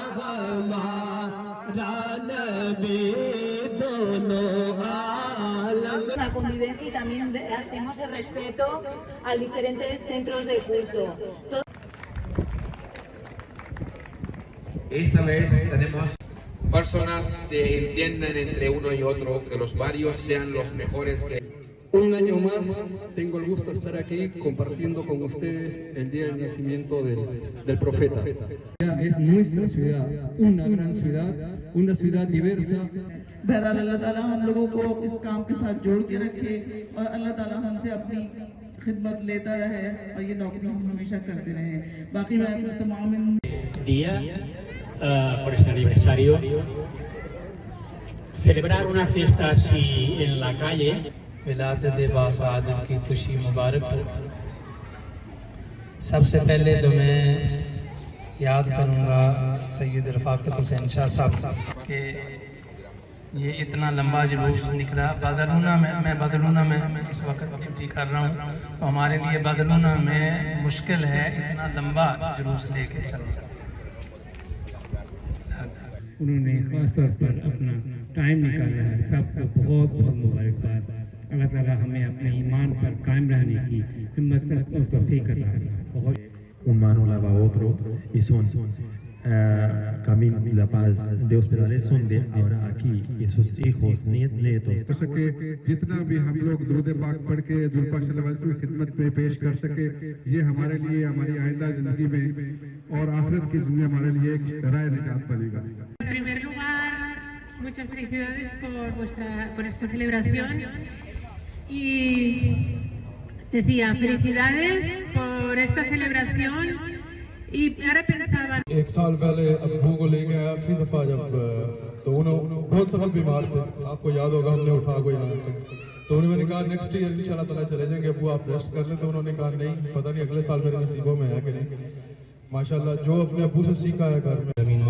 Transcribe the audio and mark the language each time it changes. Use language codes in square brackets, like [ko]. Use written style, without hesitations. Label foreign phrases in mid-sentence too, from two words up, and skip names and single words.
[ur] ہمارا نبی دونوں عالم. [es] La convivencia y también hacemos el respeto a diferentes centros de culto. Esta vez tenemos personas se entiendan entre uno y otro, que los barrios sean los mejores que... Un año más tengo el gusto de estar aquí compartiendo con ustedes el día del nacimiento del profeta. Es nuestra ciudad, una gran ciudad, una ciudad diversa. [ur] بہرحال اللہ تعالیٰ ہم لوگوں کو اس کام کے ساتھ جوڑ کے رکھے اور اللہ تعالیٰ ہم سے اپنی خدمت لیتا رہے اور یہ نوکری ہم ہمیشہ کرتے رہے. باقی میں اپنے تمام [es] día por este aniversario. Celebrar una fiesta así en la calle. [ur] ولادت باسعادت کی خوشی مبارک ہو. سب سے پہلے تو میں یاد کروں گا سید رفاقت حسین شاہ صاحب کہ یہ اتنا لمبا جلوس نکلا بادلونہ میں بادلونہ میں اس وقت ڈیوٹی کر رہا ہوں تو ہمارے لیے بادلونہ میں مشکل ہے اتنا لمبا جلوس لے کے چلنا. انہوں نے خاص طور پر اپنا ٹائم نکالا ہے. سب کو بہت بہت مبارکباد. اللہ تعالیٰ ہمیں اپنے ایمان پر قائم رہنے کی ہمت اور توفیق عطا کرے. [es] un mano lava a otro y son camino de la paz. Dios permanece ahora aquí y sus hijos, nietos. [ur] ہو سکے جتنا بھی ہم لوگ درود پاک پڑھ کے حضور پاک [ar] صلى الله عليه وسلم [ur] کی خدمت میں پیش کر سکے، یہ ہمارے لیے ہماری آئندہ زندگی میں اور آخرت کی زندگی ہمارے لیے ایک راہ نجات بنے گا. [es] En primer lugar, muchas felicidades por esta celebración y decía felicidades por esta celebración y ahora pensaba [ur] ایک سال پہلے ابو کو لے کے آیا آخری دفعہ جب تو انہوں نے بہت سخت بیمار تھے، آپ کو یاد ہوگا ہم نے اٹھا کو یہاں تک، تو انہوں نے کہا [en] next year [ur] ان شاء اللہ تعالیٰ چلے جائیں گے ابو، آپ ریسٹ کر لیں. تو انہوں نے کہا نہیں، پتا نہیں اگلے سال میرے نصیبوں میں ہے کہ نہیں۔ ماشاءاللہ جو اپنے ابو سے سیکھا ہے گھر میں.